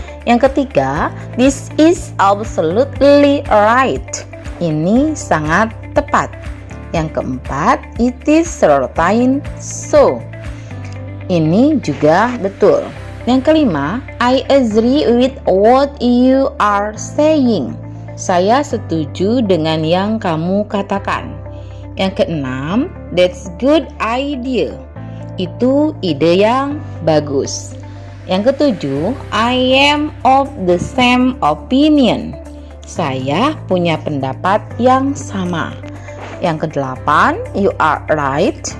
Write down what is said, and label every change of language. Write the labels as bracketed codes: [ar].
[id] Yang ketiga, [en] this is absolutely right. [id] Ini sangat tepat. Yang keempat, [en] it is certain so. [id] Ini juga betul. Yang kelima, [en] I agree with what you are saying. [id] Saya setuju dengan yang kamu katakan. Yang keenam, [en] that's good idea. [id] Itu ide yang bagus. Yang ketujuh, [en] I am of the same opinion. [id] Saya punya pendapat yang sama. Yang kedelapan, [en] you are right.